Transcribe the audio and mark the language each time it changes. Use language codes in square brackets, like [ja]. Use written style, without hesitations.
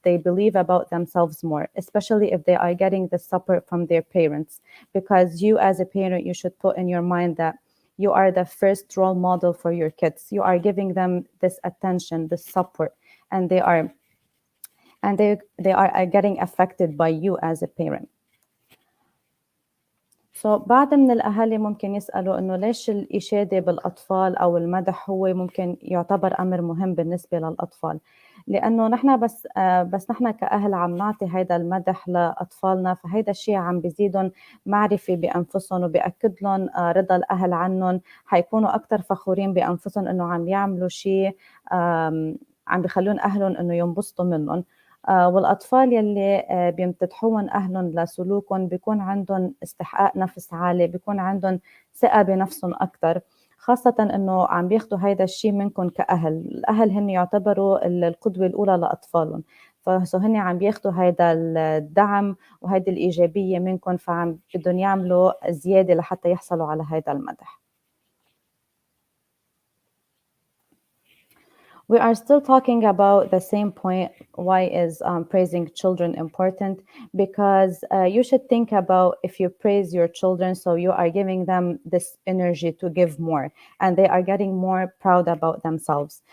[en] They believe about themselves more, especially if they are getting the support from their parents. Because you as a parent, you should put in your mind that you are the first role model for your kids. You are giving them this attention, this support, and they are getting affected by you as a parent. [ar] بعض من الأهالي ممكن يسألوا إنه ليش الإشادة بالأطفال أو المدح هو ممكن يعتبر أمر مهم بالنسبة للأطفال. لأنه نحن بس نحن كأهل عم نعطي هيدا المدح لأطفالنا، فهيدا الشيء عم بيزيدهم معرفة بأنفسهم وبيأكد لهم رضا الأهل عنهم. حيكونوا أكتر فخورين بأنفسهم إنه عم يعملوا شيء عم بيخلون أهلهم إنه ينبسطوا منهم. والأطفال يلي بيمتدحون أهلهم لسلوكهم بيكون عندهم استحقاق نفس عالي، بيكون عندهم ثقة بنفسهم أكتر، خاصة إنه عم بياخدوا هيدا الشيء منكم كأهل. الأهل هن يعتبروا القدوة الأولى لأطفالهم، فهن عم بياخدوا هيدا الدعم وهيدي الإيجابية منكم، فعم بدهم يعملوا زيادة لحتى يحصلوا على هيدا المدح. [en] We are still talking about the same point. Why is praising children important? Because you should think about if you praise your children, so you are giving them this energy to give more, and they are getting more proud about themselves.